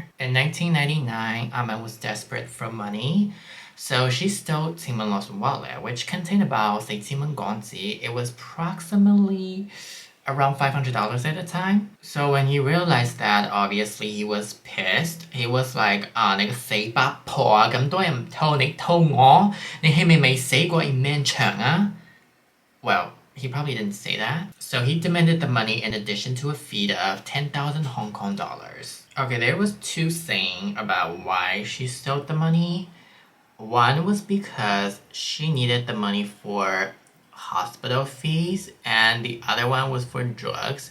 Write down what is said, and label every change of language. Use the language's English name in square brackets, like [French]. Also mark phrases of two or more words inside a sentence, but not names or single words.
[English] In 1999, Aman was desperate for money, so she stole Timonlo's wallet, which contained about, say, Timon Gonzi. It was approximately around $500 at the time. So when he realized that, obviously he was pissed. He was like, [Cantonese] 你個死八婆啊，咁多人唔偷你偷我，你係咪未死過一面牆啊? [English] Well, he probably didn't say that. So he demanded the money in addition to a fee of 10,000 Hong Kong dollars. Okay, there was two sayings about why she stole the money. One was because she needed the money for hospital fees, and the other one was for drugs.